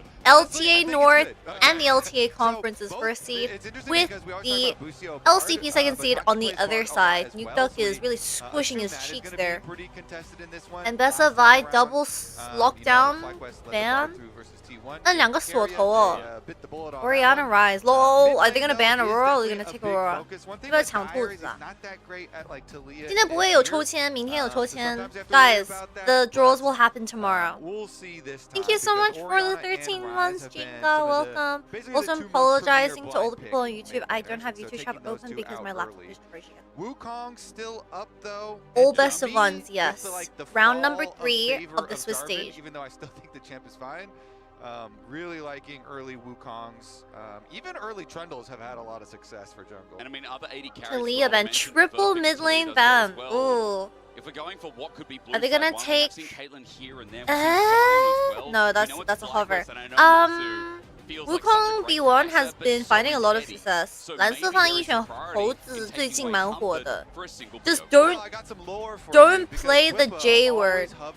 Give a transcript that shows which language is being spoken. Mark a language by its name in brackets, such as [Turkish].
[English] LTA North and the LTA Conference's first seed, with the LCP second seed on the other side. Nukeduck is really squishing his cheeks there. And best of I double lockdown ban. [Chinese] 那2个锁头哦 Oriana Rise. [English] Lol, are they gonna ban Aurora or are they gonna take Aurora? [Chinese] 要不要抢兔子啊？今天不会有抽签，明天有抽签。 [English] Guys, the draws will happen tomorrow. Thank you so much for the 13 months, Jinga. Welcome. Also, I'm apologizing to all the people on YouTube. I don't have YouTube chat open because my laptop is crashing. Wukong's still up though. All best of ones, yes. Round number 3 of the Swiss stage. Even though I still think the champ is fine. Really liking early Wukongs. Even early Trundles have had a lot of success for jungle. And I mean, other 80 carries. Talia ban, triple mid lane ban. Ooh. If we're going for what could be blue, are they gonna take? Caitlyn here and there. No, that's a hover. Wukong B1 has been finding a lot of success. [Chinese] 蓝色方一选猴子最近蛮火的。 [English] Just don't play the J word.